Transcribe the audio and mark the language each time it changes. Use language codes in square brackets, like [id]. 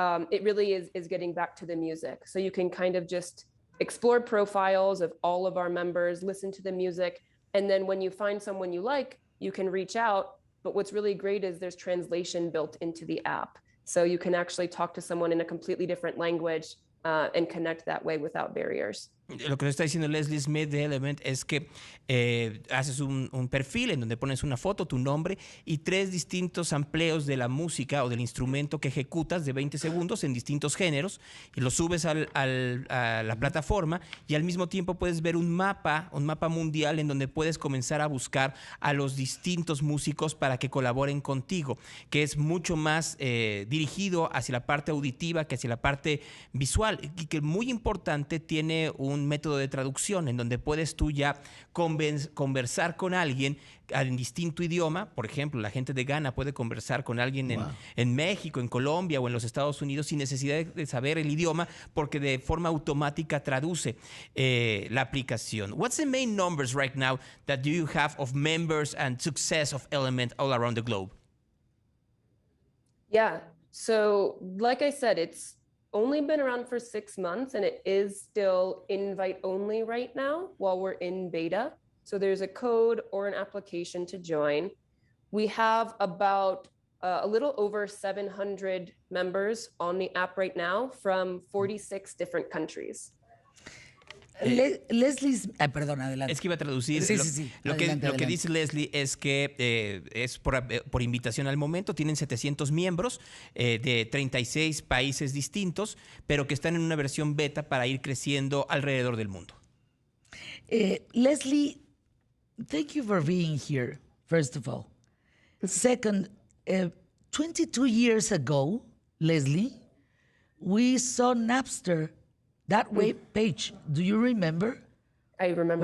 [en] It really is getting back to the music. So you can kind of just explore profiles of all of our members, listen to the music, and then when you find someone you like, you can reach out. But what's really great is there's translation built into the app. So you can actually talk to someone in a completely different language and connect that way without barriers. [es] Lo que nos está diciendo Leslie Smith de Element es que haces un perfil en donde pones una foto, tu nombre y 3 distintos sampleos de la música o del instrumento que ejecutas de 20 segundos en distintos géneros y lo subes a la plataforma y al mismo tiempo puedes ver un mapa mundial en donde puedes comenzar a buscar a los distintos músicos para que colaboren contigo, que es mucho más dirigido hacia la parte auditiva que hacia la parte visual y que muy importante tiene un método de traducción en donde puedes tú ya conversar con alguien en distinto idioma. Por ejemplo, la gente de Ghana puede conversar con alguien en México, en Colombia o en los Estados Unidos sin necesidad de saber el idioma porque de forma automática traduce la aplicación. [en] What's the main numbers right now that you have of members and success of Element all around the globe? Yeah, so like I said, it's only been around for 6 months and it is still invite only right now while we're in beta. So there's a code or an application to join. We have about a little over 700 members on the app right now from 46 different countries. [es] Leslie, perdón, adelante. Es que iba a traducir. Sí. Lo Adelante. que dice Leslie es que es por invitación al momento. Tienen 700 miembros de 36 países distintos, pero que están en una versión beta para ir creciendo alrededor del mundo. [en] Leslie, thank you for being here, first of all. Second, 22 years ago, Leslie, we saw Napster. That web page, do you remember? I remember